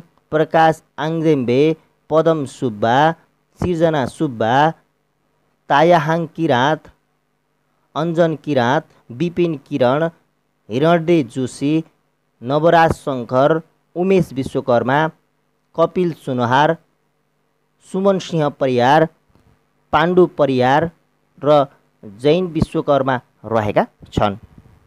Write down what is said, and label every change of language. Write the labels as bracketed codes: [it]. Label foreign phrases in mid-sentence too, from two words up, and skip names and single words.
[ne] प्रकाश आङजेम्बे, पदम सुब्बा, सिर्जना सुब्बा, तायाहाङ किराँत, अञ्जन किराँत, विपिन किरण, हिरण्य जोशी, नवराज शङ्कर, उमेश विश्वकर्मा, कपिल सुनहार, सुमन सिंह परियार, पाण्डु परियार र जैन विश्वकर्मा रहेका छन्।